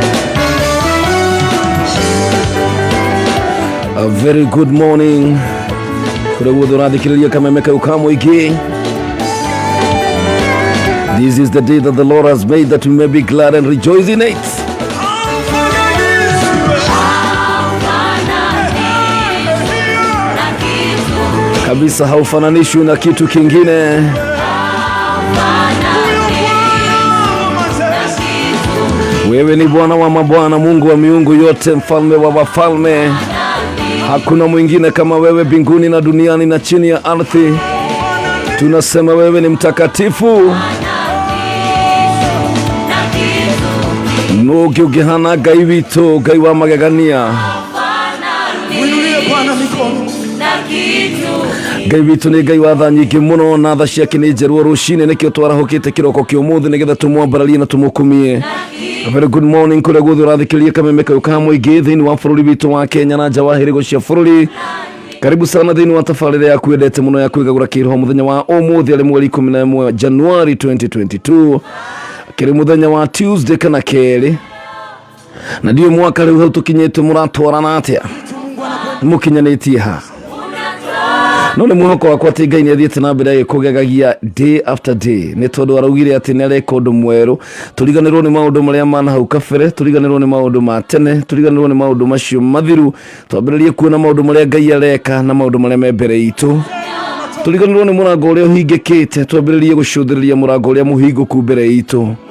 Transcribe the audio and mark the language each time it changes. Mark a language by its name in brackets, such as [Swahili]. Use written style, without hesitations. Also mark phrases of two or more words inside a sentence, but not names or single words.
[English] Very good morning, [Kikuyu] kure guothe urathikiriria kameme kau ka muingi. [English] This is the day that the Lord has made, that we may be glad and rejoice in it. [Swahili] Kabisa haufananishwi na kitu kingine. Wewe ni Bwana wa mabwana, Mungu wa miungu yote, mfalme wa wafalme. Hakuna mwingine kama wewe mbinguni na duniani na chini ya ardhi. Tunasema wewe ni mtakatifu. [Kikuyu] Nugi ugihana Ngai witu, Ngai wa magegania. Ngai witu ni Ngai wa tha nyingi muno, na tha ciake ni njerũ rũcinĩ, nĩkĩo twarahũkĩte kĩroko kĩa ũmũthĩ nĩgetha tũmwambararie na tũmũkumie. [English] A very good morning [Kikuyu] kũrĩa guothe ũrathikĩrĩria kameme kau ka mũingĩ thĩinĩ wa bũrũri witũ wa Kenya na nja wa hĩrĩgo cia bũrũri. [Swahili] Karibu sana [Kikuyu] thĩinĩ wa tabarĩra ya kwendete mũno ya kwĩgagũra kĩroho mũthenya wa ũmũthĩ arĩ mweri 11 Januari 2022, kĩrĩ mũthenya wa Tuesday kana kerĩ, na ndiyo mwaka rĩu hau tũkinyĩte mũratwarana atĩa, mũkinyanĩtie ha. No nĩ mwĩhoko wakwa atĩ Ngai nĩ athiĩte na mbere kũgegagia [English] day after day, [Kikuyu] nĩ tondũ araugire atĩ nĩ areka ũndũ mwerũ. Tũriganĩrwo nĩ maũndũ marĩa mana hau kabere, tũriganĩrwo nĩ maũndũ ma tene, tũriganĩrwo nĩ maũndũ macio mathiru, twambĩrĩrie kuona maũndũ marĩa Ngai areka na maũndũ marĩa me mbere itũ. Tũriganĩrwo nĩ mũrango ũrĩa ũhingĩkĩte, twambĩrĩrie gũcũthĩrĩria mũrango ũrĩa mũhingũku mbere itũ.